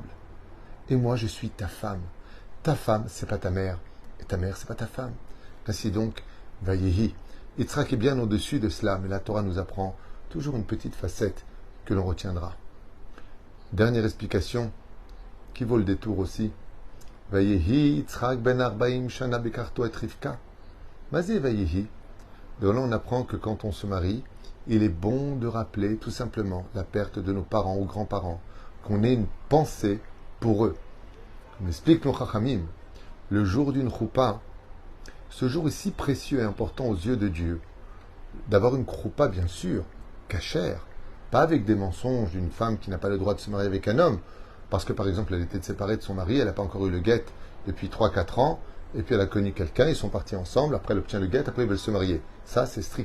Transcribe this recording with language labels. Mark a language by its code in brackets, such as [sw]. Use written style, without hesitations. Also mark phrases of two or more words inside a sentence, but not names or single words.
[fr] Et moi, je suis ta femme. Ta femme, c'est pas ta mère. Et ta mère, c'est pas ta femme. Ainsi donc, Vayehi. Yitzhak est bien au-dessus de cela, mais la Torah nous apprend toujours une petite facette que l'on retiendra. Dernière explication, qui vaut le détour aussi. [he] ויהי יצחק בן ארבעים שנה בקחתו את רבקה. מזה ויהי. [fr] De là, on apprend que quand on se marie, il est bon de rappeler tout simplement la perte de nos parents ou grands-parents, qu'on ait une pensée pour eux. Comme explique nos Chachamim, le jour d'une choupa, ce jour est si précieux et important aux yeux de Dieu, d'avoir une choupa bien sûr, cachère, pas avec des mensonges d'une femme qui n'a pas le droit de se marier avec un homme, parce que par exemple elle était séparée de son mari, elle n'a pas encore eu le guet depuis 3-4 ans, et puis elle a connu quelqu'un, ils sont partis ensemble, après elle obtient le guet, après ils veulent se marier.